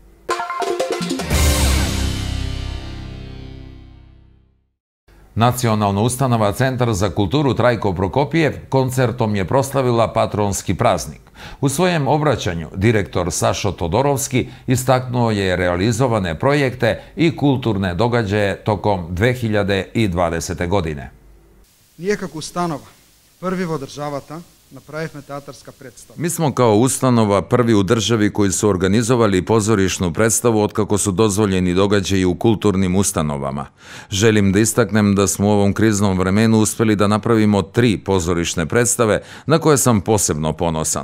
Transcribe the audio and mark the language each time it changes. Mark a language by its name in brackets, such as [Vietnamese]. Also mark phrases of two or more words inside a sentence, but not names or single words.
[Serbian] Nacionalna ustanova Centar za kulturu Trajko Prokopijev koncertom je proslavila patronski praznik. U svojem obraćanju direktor Sašo Todorovski istaknuo je realizovane projekte i kulturne događaje tokom 2020. godine. [Macedonian] Ние како установа Први во државата направивме театарска претстава. [Serbian] Mi smo kao ustanova prvi u državi koji su organizovali pozorišnu predstavu otkako su dozvoljeni događaji u kulturnim ustanovama. Želim da istaknem da smo u ovom kriznom vremenu uspeli da napravimo 3 pozorišne predstave na koje sam posebno ponosan.